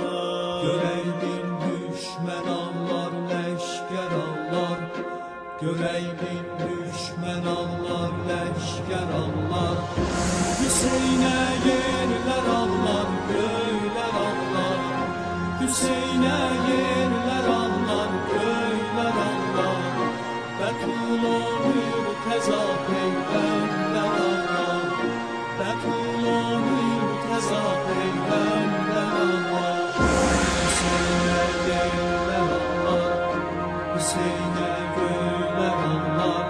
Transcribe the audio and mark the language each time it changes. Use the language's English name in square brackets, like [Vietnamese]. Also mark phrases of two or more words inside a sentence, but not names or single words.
[Azerbaijani] Görəydin düşmən ağlar, ləşkər ağlar. Görəydin düşmən ağlar, ləşkər ağlar. Hüseynə yerlər ağlar, göylər ağlar. Hüseynə yerlər ağlar, göylər ağlar. Betul-u Mürteza Peygamber ağlar. Betul-u Mürteza Peygamber ağlar. [Turkish] Hüseyin'e yerler ağlar, Hüseyin'e göyler ağlar.